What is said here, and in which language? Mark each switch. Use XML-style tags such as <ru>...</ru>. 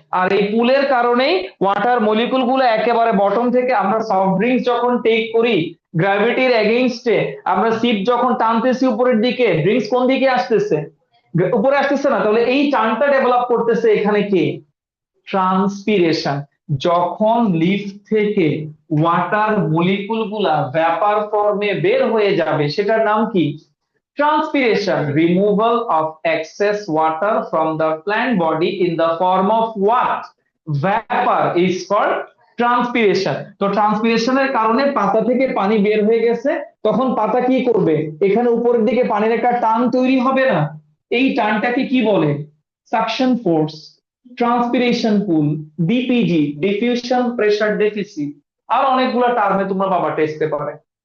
<bn>আর এই পুলের কারণেই ওয়াটার মলিকুল গুলো একেবারে বটম থেকে, আমরা সফট ড্রিঙ্কস যখন টেক করি গ্র্যাভিটির এগেইনস্টে, আমরা সিপ যখন টানতেছি উপরের দিকে, ড্রিঙ্কস কোন দিকে আসতেছে? উপরে আসতেছে না? তাহলে এই টানটা ডেভেলপ করতেছে এখানে কি? ট্রান্সপিরেশন। যখন লিফ থেকে ওয়াটার মলিকুল গুলা ভ্যাপার ফর্মে বের হয়ে যাবে, সেটার নাম কি?</bn> <en>Transpiration, removal of excess water from the plant body in the form of what? Vapor is called transpiration.</en> <bn>তো ট্রান্সপিরেশনের কারণে পাতা থেকে পানি বের হয়ে গেছে, তখন পাতা কি করবে? এখানে উপরের দিকে পানির একটা টান তৈরি হবে না? এই টানটাকে কি বলে? সাকশন ফোর্স, ট্রান্সপিরেশন পুল, ডিপিজি, ডিফিউশন প্রেসার ডেফিসিট, আর অনেকগুলো টার্মে তোমরা পাবা টেস্ট পেপারে।</bn>